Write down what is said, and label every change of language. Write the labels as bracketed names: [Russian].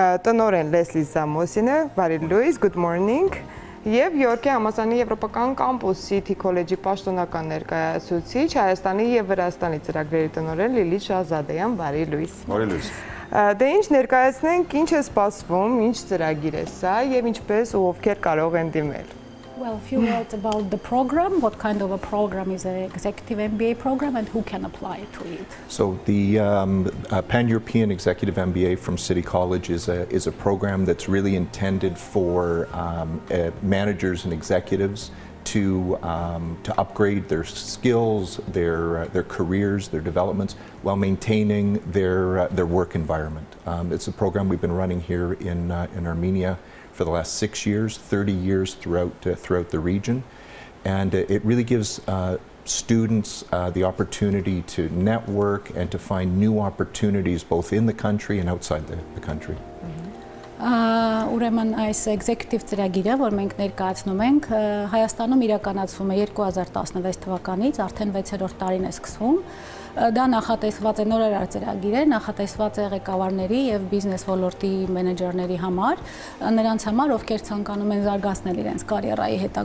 [Armenian] տնօրեն Լեսլի Սզամոսին է, բարի լույս, [English] good morning, [Armenian] եւ Յորքի համալսարանի եվրոպական կամպուս City College-ի պաշտոնական ներկայացուցիչ Հայաստանի եւ Վրաստանի ծրագրերի տնօրեն Լիլիթ Շահզադեյան, բարի լույս։ Բարի լույս։ Դե ինչ ներկայացնենք, ինչ է սպասվում, ինչ ծրագիր է սա եւ ինչպես ու ովքեր կարող են դիմել։ [English] Well, a few words about the program. What kind of a program is an executive MBA program and who can apply to it? So the Pan-European Executive MBA from City College is a program that's really intended for managers and executives to upgrade their skills, their careers, their developments, while maintaining their work environment. It's a program we've been running here in Armenia for the last 6 years, 30 years throughout the region, and it really gives students the opportunity to network and to find new opportunities both in the country and outside the country. [Armenian] Ուրեմն այս executive ծրագիրը, որ մենք ներկայացնում ենք, Հայաստանում իրականացվում է 2016 թվականից, արդեն 6-րդ տարին է սկսվում։ Դա նախատեսված է նորարար ծրագիր է, նախատեսված է ղեկավարների եւ բիզնես ոլորտի մենեջերների համար, նրանց համար, ովքեր ցանկանում են զարգացնել իրենց կարիերայի